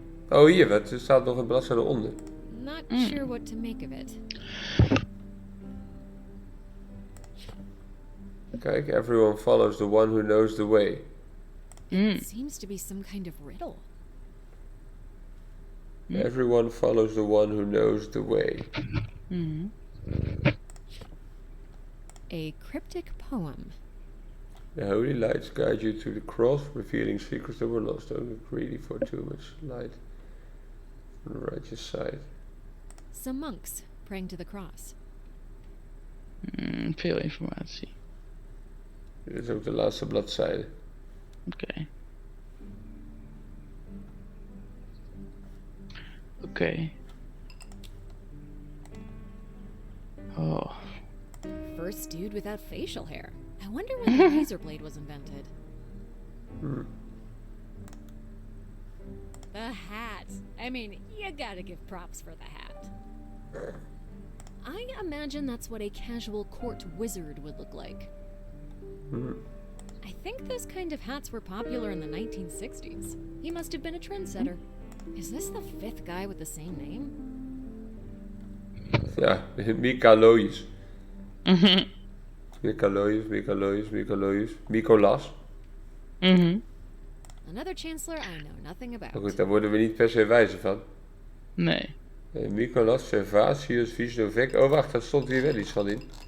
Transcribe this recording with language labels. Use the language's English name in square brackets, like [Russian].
[Dutch] Oh, hier, er staat nog een bladzijde onder. [English] Not sure what to make of it. Kijk, everyone follows the one who knows the way. It seems to be some kind of riddle. Everyone follows the one who knows the way. Mhm. A cryptic poem. The holy lights guide you to the cross, revealing secrets that were lost. Don't look greedy for too much light on the righteous side. Some monks praying to the cross. [Dutch] Veel informatie. Dit is ook de laatste bladzijde. Oké. Oké. Oh. [English] First dude without facial hair. I wonder when the razor blade was invented. The hat. I mean, you gotta give props for the hat. I imagine that's what a casual court wizard would look like. I think those kind of hats were popular in the 1960s. He must have been a trendsetter. Is this the 5th guy with the same name? [Dutch] Ja, Mikaloïs. Mikaloïs. Mikolas. [English] Another chancellor I know nothing [Dutch] Maar [English] about. [Dutch] goed, daar worden we niet per se wijzer van. Nee. Mikolas, Servatius, Visnovec. Oh, wacht, daar stond hier wel iets van in.